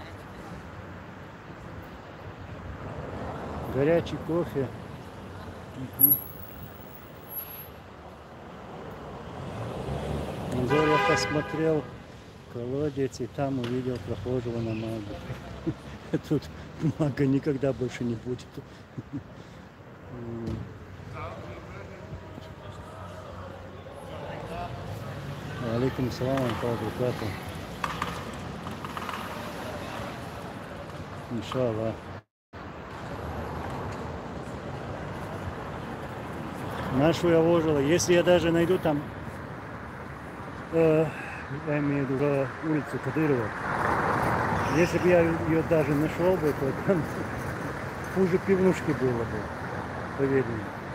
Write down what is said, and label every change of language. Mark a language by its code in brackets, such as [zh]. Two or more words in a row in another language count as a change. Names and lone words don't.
[ru] Горячий кофе. Угу. Анзор, я посмотрел колодец и там увидел прохожего на магу. Тут мага никогда больше не будет. [ar] عليكم السلام، عليكم. إن شاء الله. [ru] Нашу я вложила. Если я даже найду там, я имею в виду улицу Кадырова, если бы я ее даже нашел бы, то там хуже пивнушки было бы, поверь мне.